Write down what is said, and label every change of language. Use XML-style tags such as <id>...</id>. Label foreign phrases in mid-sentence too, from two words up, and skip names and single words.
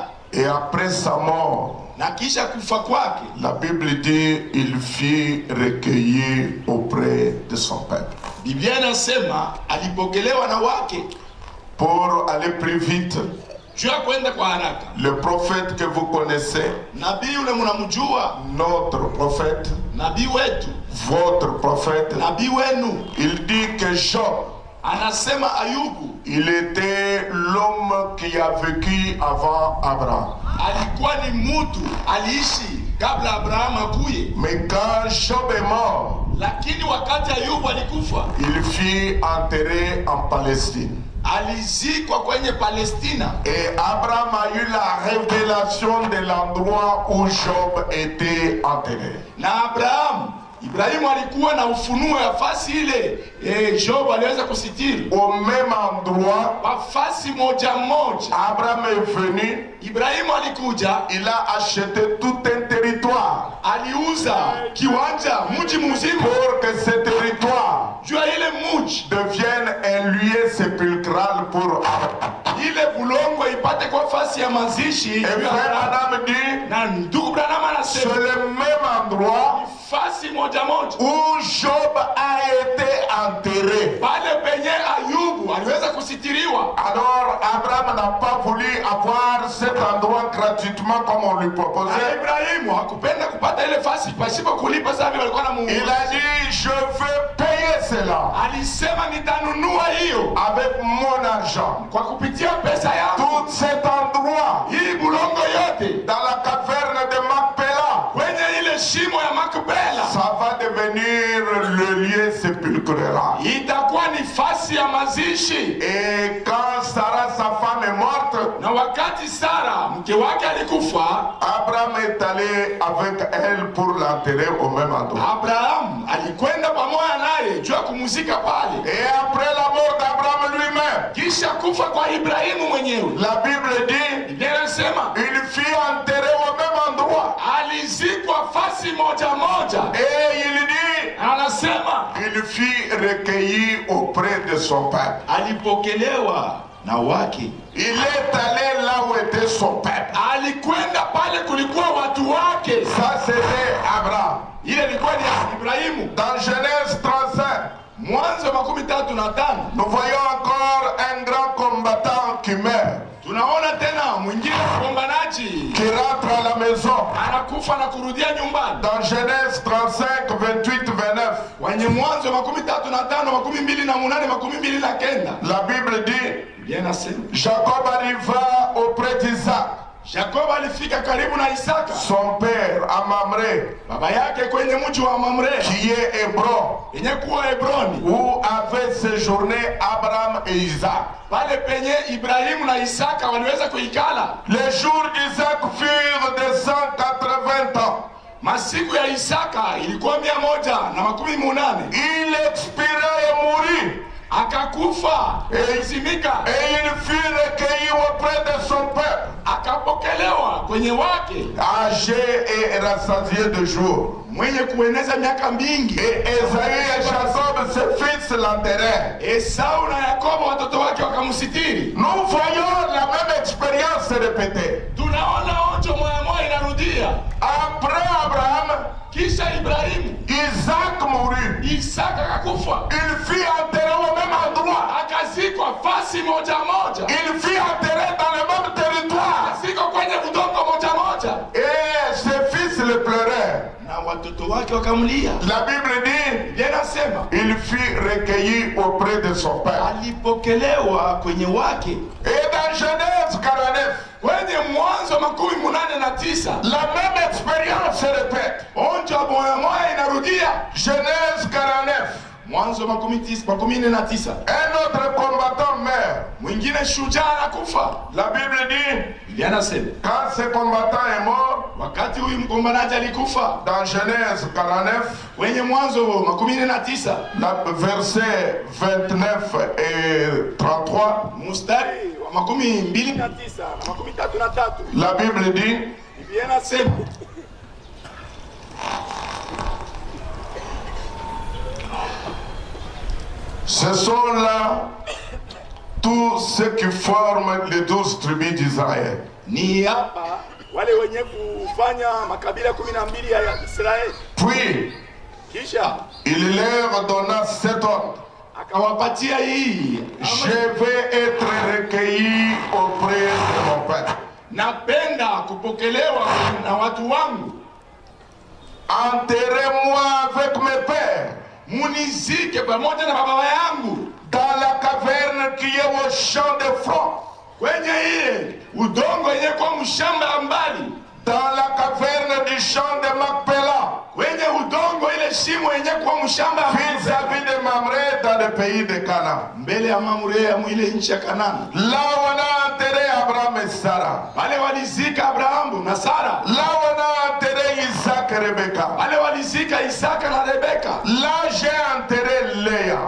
<fr>et après sa mort,</fr> <sw>na kisha kufa kwake,</sw> <fr>la Bible dit il fut recueilli auprès de son peuple.</fr> <sw>Biblia inasema alipokelewa na wake.</sw> <fr>Pour aller plus vite,</fr> <sw>Juu ya kwenda kwa haraka,</sw> <fr>le prophète que vous connaissez,</fr> <sw>nabii ule mnamjua,</sw> <fr>notre prophète,</fr> <sw>nabii wetu,</sw> <fr>votre prophète,</fr> <sw>nabii wenu,</sw> <fr>il dit que Job,</fr> <sw>anasema Ayubu</sw> <fr>il était l'homme qui a vécu avant Abraham.</fr> <sw>alikuwa ni mtu aliishi kabla Abrahamu akuye,</sw> <fr>Mais quand Job est mort,</fr> <sw>lakini wakati Ayubu alikufa,</sw> <fr>il fut enterré en Palestine.</fr> <sw>alizikwa kwenye Palestina,</sw> <fr>Et Abraham a eu la révélation de l'endroit où Job était enterré.</fr> <sw>na Ibrahimu alikuwa na ufunuo ya fasi ile Job aliweza kusitiri.</sw> <fr>Au même endroit,</fr> <sw>Kwa fasi moja moja</sw> <fr>Abraham est venu,</fr> <sw>Ibrahimu alikuja,</sw> <fr>il a acheté tout un territoire</fr> <sw>aliuza kiwanja mji mzima</sw> <fr>pour que ce territoire</fr> <sw>juu ya ile mji,</sw> <fr>devienne un lieu sépulcral pour Abraham.</fr> <sw>ile bulongo ipate kwa fasi ya mazishi.</sw> <fr>Et frère Adam dit,</fr> <sw>Na ndugu Branham</sw> <fr>c'est</fr> <sw>anasema</sw> <fr>le même endroit</fr> <sw>fasi moja moja</sw> <fr>où Job a été enterré.</fr> <sw>pale penye Ayubu aliweza kusitiriwa.</sw> <fr>Alors Abraham n'a pas voulu avoir cet endroit gratuitement comme on lui</fr> <sw>Na</sw> <fr>proposait.</fr> <sw>Ibrahimu hakupenda kupata ile fasi pasipo kulipa, sababu walikuwa na</sw> <fr>Il a dit, je veux payer cela</fr> <sw>alisema nitanunua hiyo</sw> <fr>avec mon argent,</fr> <sw>kwa kupitia pesa yangu,</sw> <fr>tout cet endroit,</fr> <sw>hii bulongo yote</sw> <fr>dans la caverne de Macpéla,</fr> <sw>kwenye ile shimo ya Makpela,</sw> <fr>ça va devenir le lieu sépulcral.</fr> <sw>itakuwa ni fasi ya mazishi.</sw> <fr>Et quand Sarah, sa femme, est morte,</fr> <sw>Na wakati Sara mke wake alikufa,</sw> <fr>Abraham est allé avec elle pour l'enterrer au même endroit.</fr> <sw>Abraham alikwenda pamoja naye juu ya kumuzika pale.</sw> <fr>Et après la mort d'Abraham lui-même,</fr> <sw>Kisha kufa kwa Ibrahimu mwenyewe,</sw> <fr>la Bible dit,</fr> <sw>Biblia inasema</sw> <fr>il fut enterré au même endroit.</fr> <sw>alizikwa fasi moja moja.</sw> <fr>Et il dit,</fr> <sw>Anasema</sw> <fr>il fut recueilli auprès de son peuple.</fr> <sw>alipokelewa na wake,</sw> <fr>Il est allé là où était son peuple.</fr> <sw>alikwenda pale kulikuwa watu wake.</sw> <fr>Ça, c'était Abraham.</fr> <sw>Ile ilikuwa ni ya Ibrahimu.</sw> <fr>Dans Genèse 35,</fr> <sw>Mwanzo 35</sw> <fr>nous voyons encore un grand combattant qui meurt,</fr> <sw>tunaona tena mwingine mgombanaji</sw> <fr>qui rentre à la maison.</fr> <sw>anakufa na kurudia nyumbani.</sw> <fr>Dans Genèse 35, 28, 29,</fr> <sw>Kwenye Mwanzo 35, 28, 29.</sw> <fr>la Bible dit,</fr> <sw>Biblia inasema</sw> <fr>Jacob arriva auprès d'Isaac,</fr> <sw>Yakobo alifika karibu na Isaka</sw> <fr>son père, à Mamré,</fr> <sw>baba yake kwenye mji wa Mamre</sw> <fr>qui est Hébron,</fr> <sw>yenye kuwa Hebroni,</sw> <fr>où avaient séjourné Abraham et Isaac.</fr> <sw>pale penye Ibrahimu na Isaka waliweza kuikala.</sw> <fr>Les jours d'Isaac furent de 180 ans.</fr> <sw>Masiku ya Isaka ilikuwa 180.</sw> <fr>Il expira et mourut.</fr> <sw>Akakufa, akazimika,</sw> <fr>Et il fut recueilli auprès de son peuple,</fr> <sw>akapokelewa kwenye wake,</sw> <fr>âgé et rassasié de jour.</fr> <sw>mwenye kueneza miaka mingi.</sw> <fr>Et Esaü et Jacob, ses fils, l'enterrèrent.</fr> <sw>Esau na Yakobo watoto wake wakamsitiri.</sw> <fr>Nous voyons la même expérience se répéter.</fr> <sw>Tunaona onjo moya moya inarudia.</sw> <fr>Après Abraham,</fr> <sw>Kisha Ibrahimu,</sw> <fr>Isaac mourut.</fr> <sw>Isaka akakufa,</sw> <fr>Il fut enterré au même endroit.</fr> <sw>akazikwa fasi moja moja,</sw> <fr>Il fut enterré dans le même territoire.</fr> <sw>akazikwa kwenye udongo moja moja,</sw> <fr>Et ses fils le pleuraient.</fr> <sw>na watoto wake wakamlia.</sw> <fr>La Bible dit,</fr> <sw>Biblia inasema</sw> <fr>il fut recueilli auprès de son père.</fr> <sw>alipokelewa kwenye wake.</sw> <fr>Et dans Genèse 49,</fr> <sw>Kwenye Mwanzo 89</sw> <fr>la même expérience se répète.</fr> <sw>onjo moya moya inarudia.</sw> <fr>Genèse 49,</fr> <sw>Mwanzo 49,</sw> <fr>un autre combattant meurt.</fr> <sw>mwingine shujaa anakufa.</sw> <fr>La Bible dit,</fr> <sw>Biblia inasema</sw> <fr>quand ce combattant est mort,</fr> <sw>wakati huyu mgombanaji alikufa,</sw> <fr>dans Genèse 49,</fr> <sw>kwenye Mwanzo 89</sw> <fr>verset 29 et 33,</fr> <sw>mstari wa 29 na 33,</sw> <fr>la Bible dit,</fr> <sw>Biblia inasema</sw> <fr>ce sont là tous ceux qui forment les 12 tribus d'Israël.</fr> <sw>ni hapa wale wenye kufanya makabila 12 ya Israeli.</sw> <fr>Puis,</fr> <sw>Kisha</sw> <fr>il leur donna cet ordre.</fr> <sw>akawapatia hii,</sw> <fr>Je vais être recueilli auprès de mon peuple.</fr> <sw>napenda kupokelewa na watu wangu,</sw> <fr>Enterrez-moi avec mes pères</fr> <sw>munizike pamoja na baba yangu</sw> <fr>dans la caverne qui est au champ de front,</fr> <sw>kwenye ile udongo yenye kwa mshamba ya mbali,</sw> <fr>dans la caverne du champ de Macpéla,</fr> <sw>kwenye udongo ile shimo yenye kwa mshamba ya mbali,</sw> <fr>vis-à-vis de Mamré dans le pays de Canaan.</fr> <sw>mbele ya Mamre ya mwile nchi ya Kanani.</sw> <fr>Là où on a enterré Abraham et Sarah.</fr> <sw>Pale walizika Abrahamu na Sara,</sw> <fr>Là où on a enterré Isaac et Rebecca.</fr> <sw>pale walizika Isaka na Rebeka,</sw> <fr>Là j'ai enterré Léa.</fr>